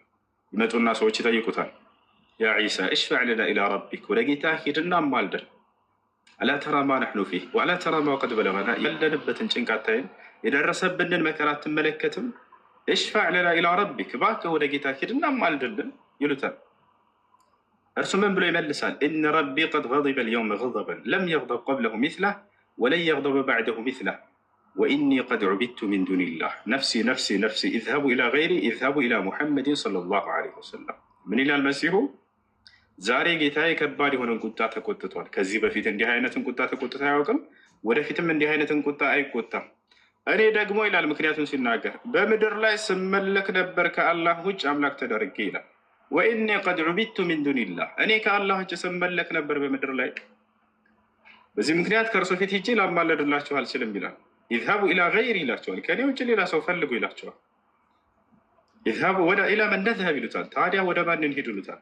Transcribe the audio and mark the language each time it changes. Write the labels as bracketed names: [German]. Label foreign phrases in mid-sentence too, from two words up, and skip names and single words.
[Arabic] ይመጡና ሰዎች ይጠይቁታል። يا عيسى اشفع لنا إلى ربك፣ [Amharic] ወደ ጌታ ሂድና አማልደን። [Arabic] ألا ترى ما نحن فيه وألا ترى ما قد بلغنا [Amharic] ያለንበትን ጭንቅ አታይም? የደረሰብንን መከራ አትመለከትም? [Arabic] اشفع لنا إلى ربك [Amharic] እባክህ ወደ ጌታ ሂድና ማልድልን ይሉታል። እርሱ ምን ብሎ ይመልሳል? [Arabic] إن ربي قد غضب اليوم غضبا لم يغضب قبله مثله ولن يغضب بعده مثله وإني قد عبدت من دون الله نفسي نفسي نفسي اذهبوا إلى غيري اذهبوا إلى محمد صلى الله عليه وسلم። [Amharic] ምን ይላል መሲሁ? ዛሬ ጌታዬ ከባድ የሆነን ቁጣ ተቆጥቷል። ከዚህ በፊት እንዲህ አይነትን ቁጣ ተቆጥቶ አያውቅም። ወደፊትም እንዲህ አይነትን ቁጣ አይቆጣም። እኔ ደግሞ ይላል ምክንያቱም ሲናገር በምድር ላይ ስመለክ ነበር ከአላህ ውጭ አምላክ ተደርጌ ይላል። [Arabic] وإني قد عبدت من دون الله [Amharic] እኔ ከአላህ ውጭ ስመለክ ነበር በምድር ላይ። በዚህ ምክንያት ከእርሱ ፊት ሂጄ ላማለድላቸው አልችልም ይላል። [Arabic] اذهبوا إلى غيري [Amharic] ይላቸዋል። ከእኔ ውጭ ሌላ ሰው ፈልጉ ይላቸዋል። ኢዝሀቡ ወደ [Arabic] إلى من نذهب [Amharic] ይሉታል። ታዲያ ወደ ማን እንሂድ ይሉታል?